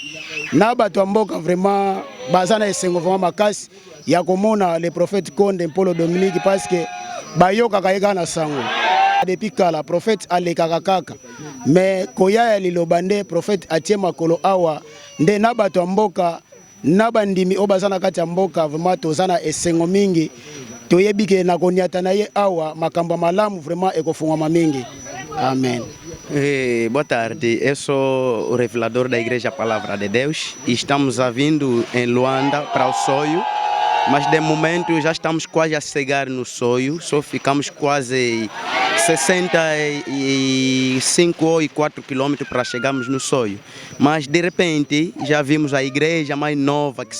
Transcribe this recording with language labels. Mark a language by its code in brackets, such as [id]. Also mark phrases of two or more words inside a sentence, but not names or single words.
[ln] na batu mboka vraiment bazana esengo vraiment makasi ya komona [fr] le prophète [ln] Konde Polo Dominique [fr] parce que [ln] bayoka kayeka na sango depuis kala prophète alekaka kaka mais koya ya lilobande prophète atie makolo awa nde na bato mboka na bandimi obazana kati ya mboka vraiment tozana esengo mingi toyebike na koniata na ye awa makamba malamu vraiment ekofungwa mingi. Amen. [pt] Boa tarde, eu sou o revelador da Igreja Palavra de Deus e estamos vindo em Luanda para o Soio, mas de momento já estamos quase a chegar no Soio, só ficamos quase 65 ou 4 quilômetros para chegarmos no Soio, mas de repente já vimos a igreja mais nova que